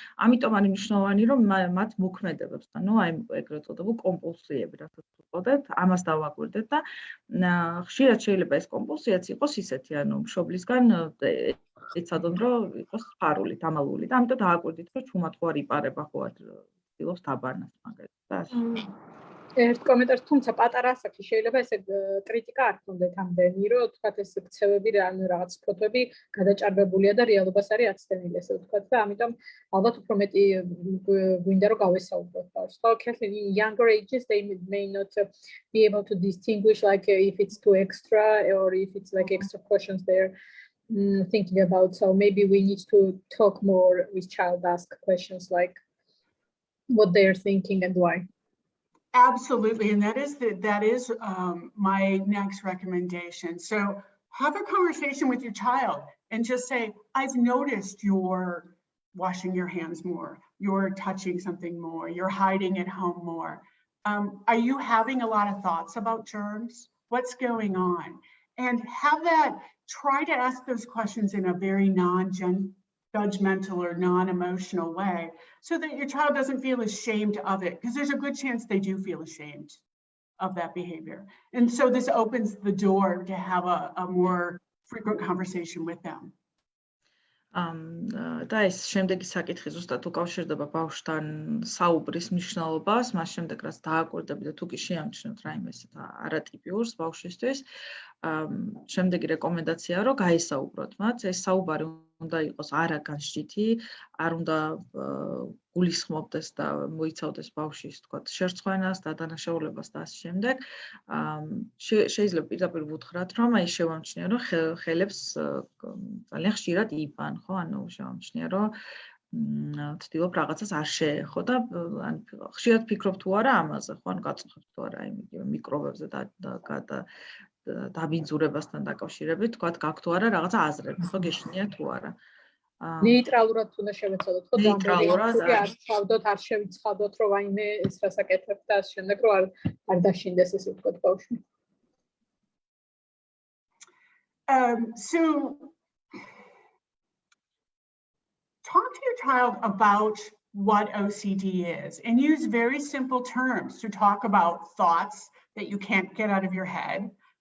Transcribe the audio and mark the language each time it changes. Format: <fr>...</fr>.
<ka>ამიტომ არის მნიშვნელოვანი რომ მათ მოქმედებებს და ნუ აი ეგრეთ წოდებულ კომპულსიები რასაც ვუწოდეთ, ამას დავაკვირდეთ და ხშირად შეიძლება ეს კომპულსიაც იყოს ისეთი, ანუ მშობლისგან ეცადონ რომ იყოს სფარული, დამალული და ამიტომ დააკვირდით რომ ჩუმად ხო არ იპარება ხო არ ცდილობს დაბანას მაგალითად და ასე. ერთ კომენტარს თუმცა პატარა ასაკში შეიძლება ესე კრიტიკა არ ქონდეთ ამდენი რომ თქვათ ეს ქცევები ან რაღაც ფოტოები გადაჭარბებულია და რეალობას არის აცდენილი ესე ვთქვათ და ამიტომ ალბათ უფრო მეტი გვინდა რომ გავესაუბროთ ბავშვს.</ka> <en>ხო, in younger ages they may not be able to distinguish like if it's too extra or if it's like extra cautions they're thinking about. So maybe we need to talk more with child, ask questions like what they're thinking and why. Absolutely, and that is my next recommendation. So have a conversation with your child. and just say, I've noticed you're washing your hands more, you're touching something more, you're hiding at home more. Are you having a lot of thoughts about germs? What's going on? And have that, try to ask those questions in a very non-judgmental or non-emotional way so that your child doesn't feel ashamed of it, because there's a good chance they do feel ashamed of that behavior. And so this opens the door to have a more frequent conversation with them.</en> <ka>და ეს შემდეგი საკითხი ზუსტად უკავშირდება ბავშვთან საუბრის მნიშვნელობას, მას შემდეგ რაც დააკვირდებით და თუ კი შეამჩნევთ რაიმე ესეთ არატიპიურს ბავშვისთვის, შემდეგი რეკომენდაციაა, რომ გაესაუბროთ მათ. ეს საუბარი უნდა იყოს არა განსჯითი, არ უნდა გულისხმობდეს და მოიცავდეს ბავშვის, თქვათ, შერცხვენას და დანაშაულებას და ასე შემდეგ. შეიძლება პირდაპირ ვუთხრათ, რომ აი შევამჩნია, რომ ხელებს ძალიან ხშირად იბან, ხო? ანუ შევამჩნია, რომ ვთქვით, რაღაცას არ შეეხო და ხშირად ფიქრობ თუ არა ამაზე, ხო? ანუ გაწუხებ თუ არა იმ მიკრობებზე და დაბინძურებასთან დაკავშირებით, თქვათ, გაქვთ თუ არა რაღაცა აზრები, ხო, გეშინია თუ არა. ნეიტრალურად უნდა შევეცადოთ, ხო, ნეიტრალურად არ ჩავდოთ, არ შევიცხადოთ, რომ აიმე ეს რას აკეთებ და ასე შემდეგ, რომ არ დაშინდეს ესე ვთქვათ ბავშვი.</ka> <en>So talk to your child about what OCD is and use very simple terms to talk about thoughts that you can't get out of your head.</en>